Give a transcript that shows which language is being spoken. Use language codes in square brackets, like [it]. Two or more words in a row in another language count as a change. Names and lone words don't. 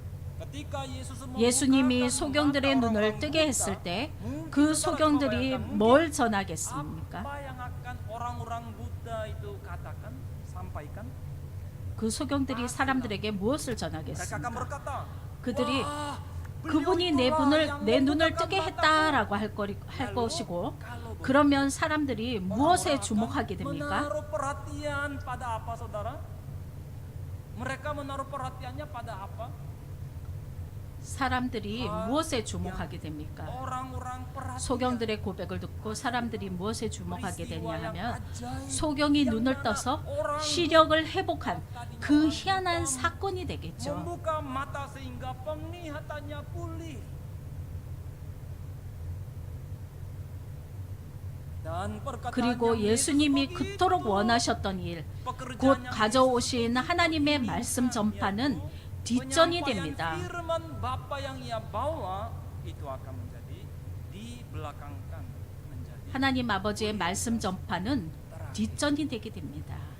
[ko] 예수님이 소경들의 눈을 뜨게 했을 때 그 소경들이 뭘 전하겠습니까? 그 소경들이 사람들에게 무엇을 전하겠습니까? 그들이 그분이 내 눈을 뜨게 했다라고 할 것이고, 그러면 사람들이 무엇에 주목하게 됩니까? [id] Menaruh perhatian pada apa, saudara? Mereka menaruh perhatiannya pada apa? [ko] 사람들이 무엇에 주목하게 됩니까? [id] Orang-orang perhatian. [ko] 소경들의 고백을 듣고 사람들이 무엇에 주목하게 되냐 하면 소경이 눈을 떠서 시력을 회복한 그 희한한 사건이 되겠죠. [id] Membuka mata sehingga penglihatannya pulih. [ko] 그리고 예수님이 그토록 원하셨던 일, 곧 가져오신 하나님의 말씀 전파는 뒷전이 됩니다. 하나님 아버지의 말씀 전파는 뒷전이 되게 됩니다.